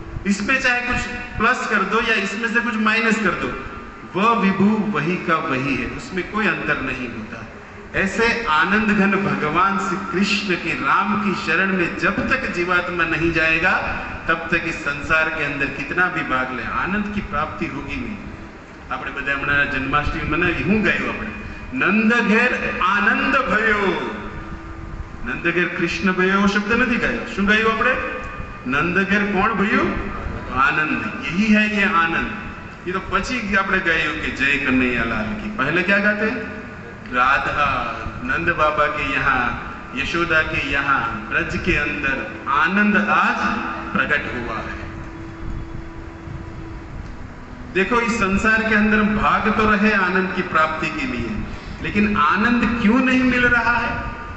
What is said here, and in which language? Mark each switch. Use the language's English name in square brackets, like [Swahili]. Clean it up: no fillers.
[Hindi] इसमें चाहे कुछ प्लस कर दो या इसमें से कुछ माइनस कर दो, वह विभु वही का वही है, उसमें कोई अंतर नहीं होता. ऐसे आनंद घन भगवान श्री कृष्ण के, राम की शरण में जब तक जीवात्मा नहीं जाएगा, तब तक इस संसार के अंदर कितना भी भाग ले, आनंद की प्राप्ति होगी नहीं. [Gujarati] આપણે બધા હમણાં જન્માષ્ટમી મનાવી, હું ગાયું આપણે? નંદ ઘેર આનંદ ભયો. નંદ ઘેર કૃષ્ણ ભયો શબ્દ નથી ગાયો. શું ગાયું આપણે? નંદ ઘેર કોણ ભયો? આનંદ. [Hindi] यही है ये आनंद. ये तो [Gujarati] પછી આપણે ગાયું કે જય કનૈયાલાલ की. [Hindi] पहले क्या गाते? राधा नंद बाबा के यहाँ, यशोदा के यहाँ, ब्रज के अंदर आनंद आज प्रकट हुआ है. देखो इस संसार के अंदर भाग तो रहे आनंद की प्राप्ति के लिए, लेकिन आनंद क्यों नहीं मिल रहा है?